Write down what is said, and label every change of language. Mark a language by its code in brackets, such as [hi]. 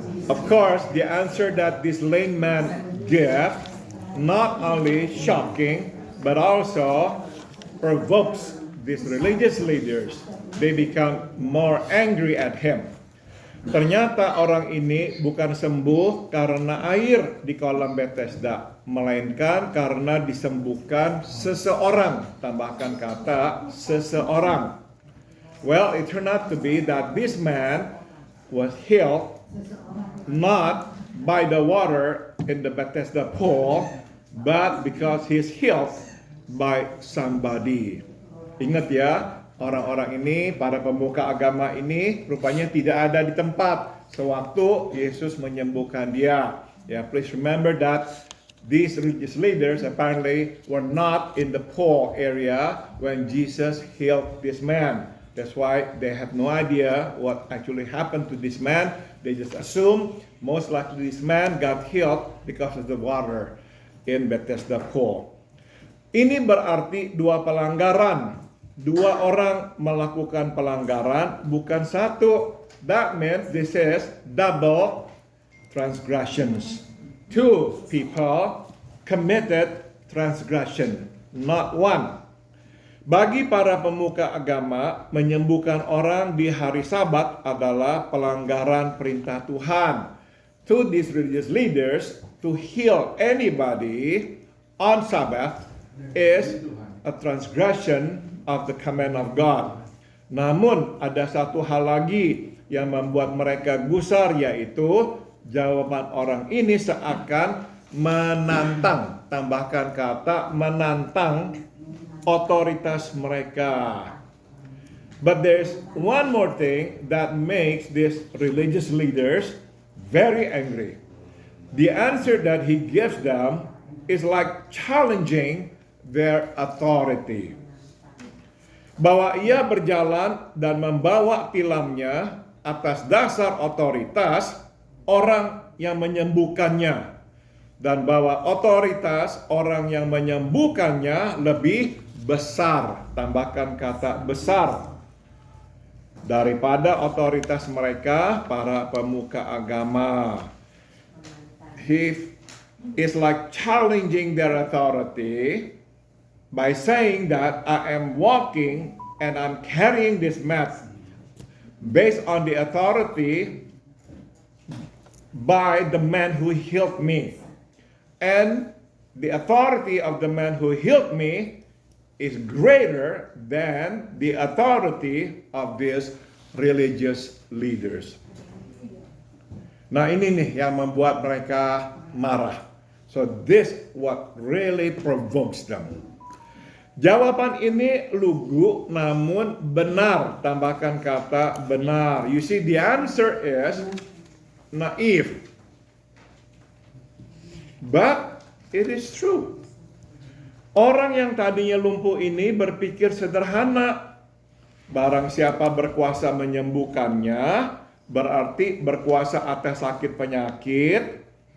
[en] Of course, the answer that this lame man gave not only shocking but also provokes these religious leaders. They become more angry at him. [id] Ternyata orang ini bukan sembuh karena air di kolam Bethesda, melainkan karena disembuhkan seseorang. Tambahkan kata seseorang. [en] Well, it turned out to be that this man was healed not by the water in the Bethesda pool, but because he's healed by somebody. [id] Ingat ya, orang-orang ini, para pemuka agama ini rupanya tidak ada di tempat sewaktu Yesus menyembuhkan dia. [en] Ya, please remember that these religious leaders apparently were not in the pool area when Jesus healed this man. That's why they have no idea what actually happened to this man. They just assume most likely this man got healed because of the water in Bethesda pool. [id] Ini berarti dua pelanggaran. Dua orang melakukan pelanggaran, bukan satu. [en] That means this is double transgressions. Two people committed transgression, not one. [id] Bagi para pemuka agama, menyembuhkan orang di hari Sabat adalah pelanggaran perintah Tuhan. [en] To these religious leaders, to heal anybody on Sabbath is a transgression of the command of God. [id] Namun ada satu hal lagi yang membuat mereka gusar, yaitu jawaban orang ini seakan menantang. Tambahkan kata menantang otoritas mereka. [en] But there's one more thing that makes these religious leaders very angry. The answer that he gives them is like challenging their authority. [id] Bahwa ia berjalan dan membawa tilamnya atas dasar otoritas orang yang menyembuhkannya, dan bahwa otoritas orang yang menyembuhkannya lebih besar. Tambahkan kata besar daripada otoritas mereka, para pemuka agama. [en] He is like challenging their authority by saying that I am walking and I'm carrying this mat based on the authority by the man who healed me. And the authority of the man who healed me is greater than the authority of these religious leaders. [id] Nah, ini nih yang membuat mereka marah. [en] So this what really provokes them. [id] Jawaban ini lugu namun benar, tambahkan kata benar. [en] You see, the answer is naive. But it is true. [id] Orang yang tadinya lumpuh ini berpikir sederhana. Barang siapa berkuasa menyembuhkannya, berarti berkuasa atas sakit penyakit.